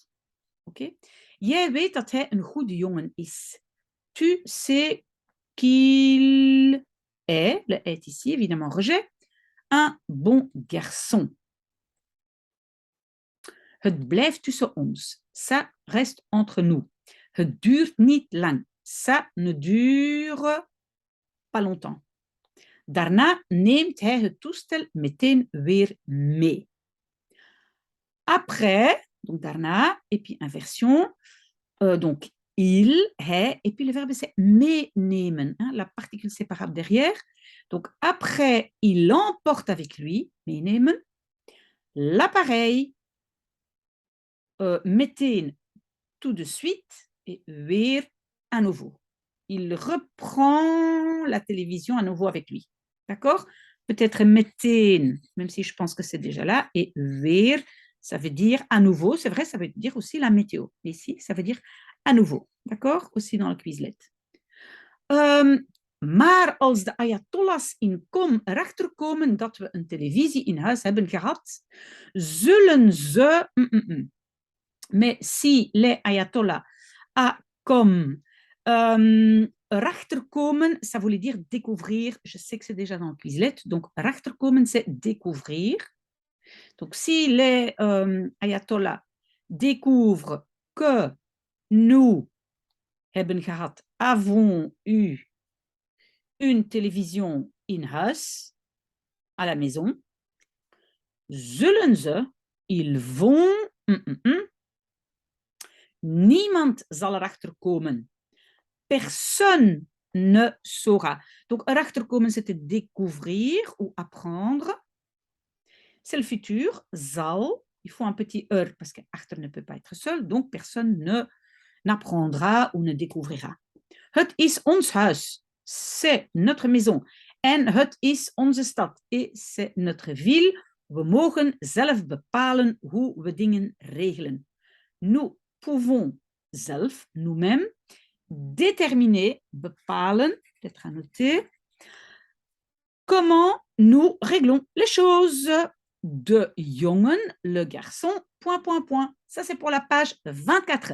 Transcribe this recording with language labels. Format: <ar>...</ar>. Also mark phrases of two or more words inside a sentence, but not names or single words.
<fr>Ok?</fr> <nl>Jij weet dat hij een goede jongen is.</nl> <fr>Tu sais qu'il est, le est ici, évidemment rejet, un bon garçon.</fr> <nl>Het blijft tussen ons.</nl> <fr>Ça reste entre nous.</fr> <nl>Het duurt niet lang.</nl> <fr>Ça ne dure pas longtemps.</fr> <nl>Daarna neemt hij het toestel meteen weer mee.</nl> <fr>Après, donc daarna, et puis inversion, donc il, hij, et puis le verbe c'est meenemen, hein, la particule séparable derrière. Donc après, il l'emporte avec lui, meenemen, l'appareil, meteen tout de suite et weer à nouveau. Il reprend la télévision à nouveau avec lui. D'accord? Peut-être meteen, même si je pense que c'est déjà là, et weer, ça veut dire à nouveau. C'est vrai, ça veut dire aussi la météo. Mais ici, ça veut dire à nouveau. D'accord? Aussi dans le Quizlet.</fr> <nl>Maar als de Ayatollahs in Qom erachter komen dat we een televisie in huis hebben gehad, zullen ze...</nl> <fr>Mais si les Ayatollahs à Qom rachterkomen, ça voulait dire découvrir. Je sais que c'est déjà dans le Quizlet. Donc, rachterkomen, c'est découvrir. Donc, si les Ayatollahs découvrent que nous</fr> <nl>hebben gehad,</nl> <fr>avons eu une télévision</fr> <nl>in huis,</nl> <fr>à la maison,</fr> <nl>zullen ze,</nl> <fr>ils vont,</fr> <nl>niemand zal erachter komen.</nl> <fr>Personne ne saura. Donc,</fr> <nl>erachter komen,</nl> <fr>c'était découvrir ou apprendre. C'est le futur, zal. Il faut un petit parce que achter ne peut pas être seul, donc personne ne n'apprendra ou ne découvrira.</fr> <nl>Het is ons huis,</nl> <fr>c'est notre maison.</fr> <nl>En het is onze stad,</nl> <fr>et c'est notre ville.</fr> <nl>We mogen zelf bepalen hoe we dingen regelen.</nl> <fr>Nous pouvons zelf, nous-mêmes, déterminer, bepalen, peut-être à noter, comment nous réglons les choses.</fr> <nl>De jongen,</nl> <fr>le garçon, ... Ça, c'est pour la page 24.</fr>